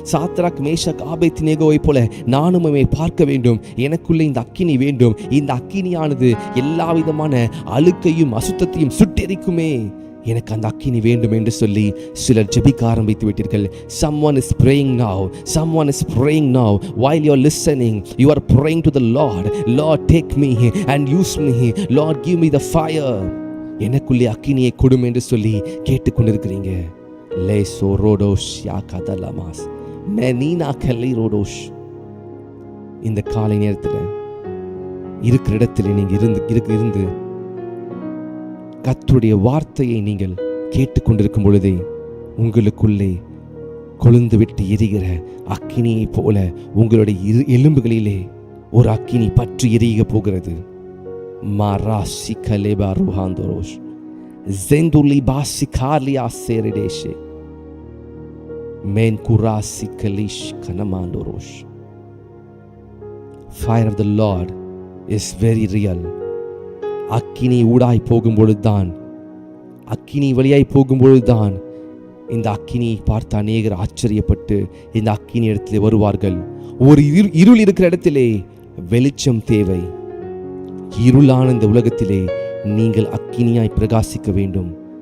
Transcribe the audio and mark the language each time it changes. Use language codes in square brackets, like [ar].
[ta] Shadrach Meshach ஆபேத்நேகோவை போல நான் உம்மை பார்க்க வேண்டும். எனக்குள்ளே இந்த அக்கினி வேண்டும். இந்த அக்கினியானது எல்லா விதமான அழுக்கையும் அசுத்தத்தையும் சுட்டெரிக்குமே. எனக்கு அந்த அக்கினி வேண்டும் என்று சொல்லி சிலர் ஜெபிக்க ஆரம்பித்து விட்டீர்கள். [en] Someone is praying now. Someone is praying now. While you are listening, you are praying to the Lord. Lord, take me and use me. Lord, give me the fire. [ta] எனக்குள்ளே அக்கினியை கொடும் என்று சொல்லி கேட்டுக்கொண்டிருக்கிறீங்க. லேசோ ரோடோஷ் யாகதலமாஸ் மெனினா கலை ரோடோஷ். இந்த காலை நேரத்தில் இருக்கிற இடத்துல நீங்க இருந்து கர்த்தருடைய வார்த்தையை நீங்கள் கேட்டுக்கொண்டிருக்கும் பொழுதே உங்களுக்குள்ளே கொழுந்து விட்டு எரிகிற அக்கினியை போல உங்களுடைய எலும்புகளிலே ஒரு அக்கினி பற்றி எரிய போகிறது. மாராசி கலேபா ருஹாந்தோரோஷ் ஜெந்துலி பாசி காலியா சேரிடேஷே man குராசி கலிஷ் கனமாண்டோரோஷ். [en] Fire of the Lord is very real. [ta] அக்கினி ஊடாய் போகும்பொழுதுதான், அக்கினி வழியாய் போகும்பொழுதுதான் இந்த அக்கினியை பார்த்து அநேகர் ஆச்சரியப்பட்டு இந்த அக்கினி இடத்திலே வருவார்கள். ஒரு இருள் இருக்கிற இடத்திலே வெளிச்சம் தேவை. இருளான இந்த உலகத்திலே நீங்கள் அக்கினியாய் பிரகாசிக்க வேண்டும்.